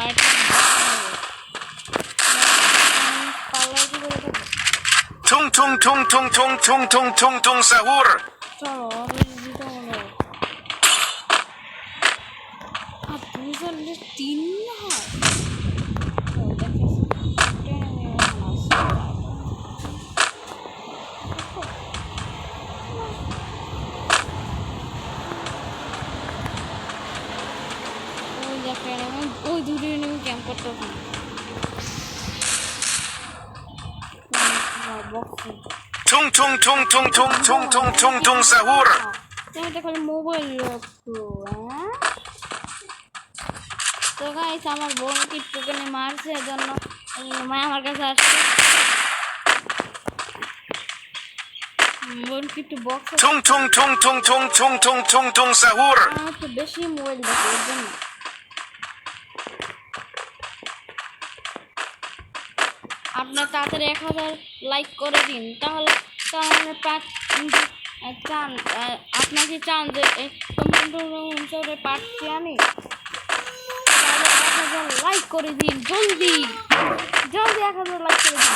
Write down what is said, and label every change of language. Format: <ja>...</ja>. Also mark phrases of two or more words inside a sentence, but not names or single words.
<bn>Tung tung tung tung tung tung tung tung tung sahur. চলো আর 3 হয়। ওই দূরে নেমে ক্যাম্প করতে হবে। Tung tung tung tung tung tung tung tung tung sahur. তুমি তো খালি মোবাইল রাখো। তো গাইস আমার বোন টিপটুকানি মারছে, এজন্য মা আমার কাছে আসছে। বোন টিপটু বক্স Tung tung tung tung tung tung tung tung tung sahur. আমার তো বেশি মোবাইল দেখে এর জন্য। আপনার তাড়াতাড়ি 1000 লাইক করে দিন, তাহলে চান আপনাকে চান যে কমেন্টে পাচ্ছি আমি, তাহলে 1000 লাইক করে দিন, জলদি জলদি 1000 লাইক করে দিন।</bn>